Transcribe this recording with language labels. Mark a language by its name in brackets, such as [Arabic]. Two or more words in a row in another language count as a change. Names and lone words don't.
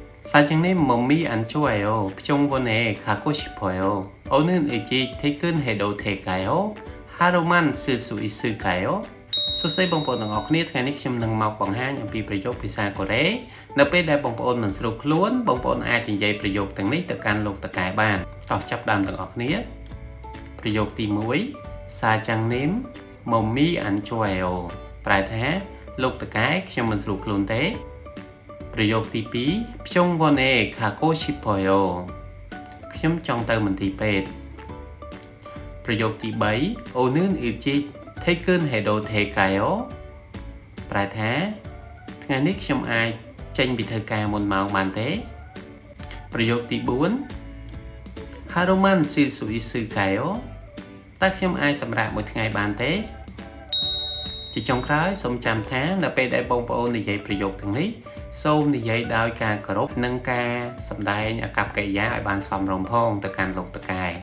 [Korean] 사장님 몸이 안 좋아요. 병원에 가고 싶어요. 오늘 일찍 퇴근해도 될까요? 하루만 쓸 수 있을까요? [Khmer] សួស្តីបងប្អូនទាំងអស់គ្នាថ្ងៃនេះខ្ញុំនឹងមកបង្ហាញអំពីប្រយោគភាសាកូរ៉េនៅពេលដែលបងប្អូនមិនស្រួលខ្លួនបងប្អូនអាចនិយាយប្រយោគទាំងនេះទៅកាន់ លោកតកែបានតោះចាប់ដើមទាំងអស់គ្នាប្រយោគទី1 [Korean] 사장님 몸이 안 좋아요 [Khmer] ប្រែថាលោកតកែខ្ញុំមិនស្រួលខ្លួន ទេប្រយោគទី2 [Korean] 병원에 가고 싶어요 [Khmer] ខ្ញុំចង់ទៅមន្ទីរពេទ្យប្រយោគទី 3 [Korean] 오늘 일찍 퇴근해도 될까요 [Khmer] ប្រែថាថ្ងៃនេះខ្ញុំអាចចេញពីធ្វើការមុនម៉ោងបានទេប្រយោគទី4 [Korean] 하루만 쓸 수 있을까요 [Khmer] តើខ្ញុំអាចសម្រាកមួយថ្ងៃបានទេជាចុងក្រោយសូមចាំថានៅពេលដែលបងប្អូននិយាយប្រយោគទាំងនេះសូមនិយាយដោយការគោរពនិងការសម្ដែងអាកប្បកិរិយាឲ្យបានសមរម្យផងទៅកាន់លោកតកែ